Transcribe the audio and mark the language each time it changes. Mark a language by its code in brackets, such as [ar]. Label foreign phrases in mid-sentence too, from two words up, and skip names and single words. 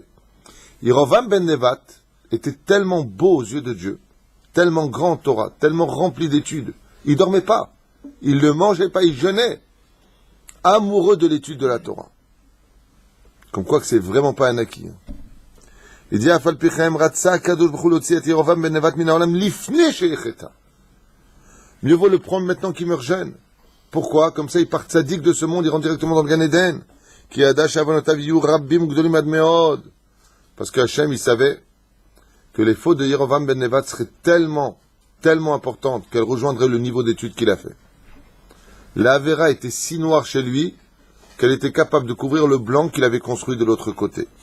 [fr] Yerovam ben Nevat était tellement beau aux yeux de Dieu, tellement grand Torah, tellement rempli d'études. Il dormait pas, il ne mangeait pas, il jeûnait, amoureux de l'étude de la Torah. Comme quoi que c'est vraiment pas un acquis. Il dit [he] אף על פי כן רצה הקדוש ברוך הוא להוציא את ירבעם בן נבט מן העולם לפני שיחטא. [fr] Mieux vaut le prendre maintenant qu'il meurt jeune. Pourquoi? Comme ça il part tzaddik de ce monde, il rentre directement dans le Gan Eden. [he] כי ידע עונותיו יהיו רבים גדולים עד מאד. [fr] Parce que Hachem il savait que les fautes de Yerovam ben Nevat seraient tellement importantes qu'elles rejoindraient le niveau d'étude qu'il a fait. La Avera était si noire chez lui qu'elle était capable de couvrir le blanc qu'il avait construit de l'autre côté.